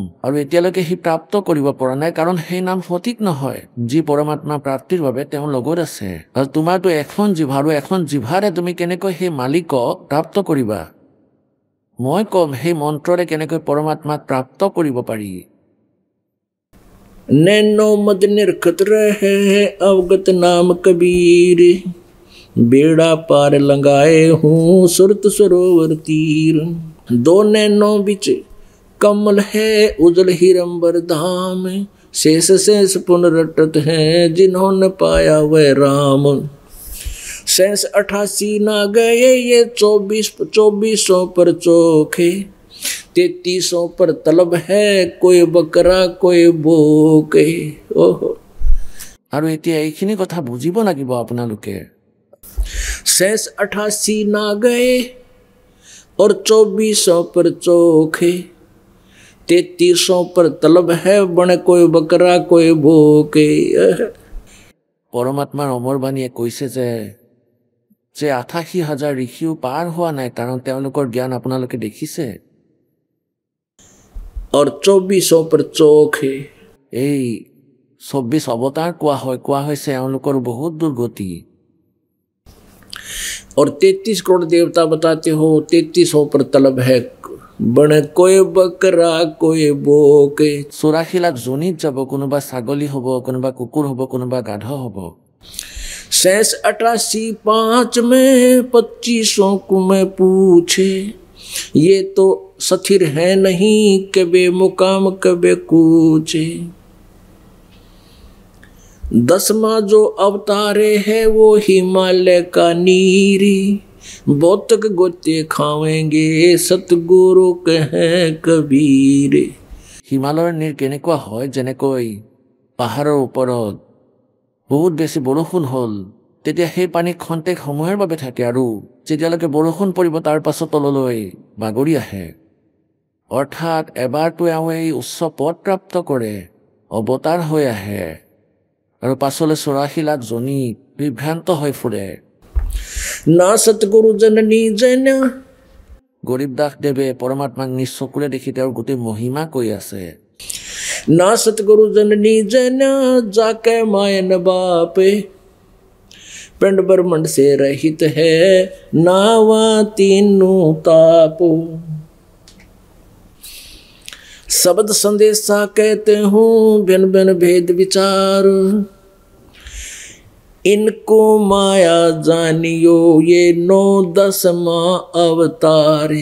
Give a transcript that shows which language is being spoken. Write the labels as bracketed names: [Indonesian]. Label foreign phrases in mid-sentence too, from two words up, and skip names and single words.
[Assamese] আৰু এতিয়ালৈকে সি প্ৰাপ্ত কৰিব পৰা নাই কাৰণ সেই নাম সঠিক নহয় যি পৰমাত্মা প্ৰাপ্তিৰ বাবে তেওঁ লগত আছে। আৰু তোমাৰতো এখন জিভা আৰু এখন জিভাৰে তুমি কেনেকৈ সেই মালিকক প্ৰাপ্ত কৰিবা। মই কম সেই মন্ত্ৰৰে কেনেকৈ পৰমাত্মাক প্ৰাপ্ত কৰিব পাৰি। [Hindi] नैनो मद निरखत रहे अवगत नाम कबीर बेड़ा पार लगाए हूँ सुरत सरोवर तीर। दो नैनो बिच कमल है उजल हिरंबर धाम शेष शेष पुनरटत है जिन्होंने पाया वह राम। शेष 88 ना गए ये 2400 पर चोखे 3300 पर तलब है कोई बकरा कोई बोके। ओहो [Assamese] আৰু এতিয়া এইখিনি কথা বুজিব লাগিব আপোনালোকে। [Hindi] शेष 88 ना गए और 2400 पर चोखे 3300 पर तलब है बने कोई बकरा कोई भोके। [Assamese] পৰমাত্মাৰ অমৰ বাণীয়ে কৈছে যে 88,000 ঋষিও পাৰ হোৱা নাই কাৰণ তেওঁলোকৰ জ্ঞান আপোনালোকে দেখিছে। [Hindi] और 2400 पर चोखे [Assamese] এই 24 অৱতাৰ কোৱা হৈছে এওঁলোকৰ বহুত দুৰ্গতি। [Hindi] और 33 करोड़ देवता बताते हो, 33 पर तलब है बन कोई बकरा कोई बोके। [Assamese] 84 लाख জনীত যাব, কোনোবা ছাগলী হ'ব, কোনোবা কুকুৰ হ'ব, কোনোবা গাধ হ'ব। [Hindi] 88 में 25 को मैं पूछे, ये तो स्थिर है नहीं, कबे मुकाम कबे कूचे। 10वां जो अवतारे है वो हिमालय का नीरी, बौतक गोते खावेंगे सतगुरु कहे कबीर। [Assamese] হিমালয়ৰ নীৰ কেনেকুৱা হয়, যেনেকৈ পাহাৰৰ ওপৰত বহুত বেছি বৰষুণ হ'ল তেতিয়া সেই পানী খন্তেক সময়ৰ বাবে থাকে আৰু যেতিয়ালৈকে বৰষুণ পৰিব তাৰ পাছত তললৈ বাগৰি আহে। অৰ্থাৎ এবাৰতো এওঁ এই উচ্চ পদ প্ৰাপ্ত কৰে, অৱতাৰ হৈ আহে আৰু পাছলৈ 84 লাখ জনী বিভ্ৰান্ত হৈ ফুৰে। [Hindi] ना सतगुरु जननी जन, [Assamese] গৰীব দাস দেৱে পৰমাত্মাক নিজ চকুৰে দেখি তেওঁৰ গোটেই মহিমা কৈ আছে। [Hindi] ना सतगुरु जननी जन, जाके मायन बापे, पिंड ब्रह्मंड से रहित है नावा तीनों तापो। शब्द संदेशा कहते हूँ भिन्न भिन्न भेद विचार, इनको माया जानियो ये 9-10वां अवतारे।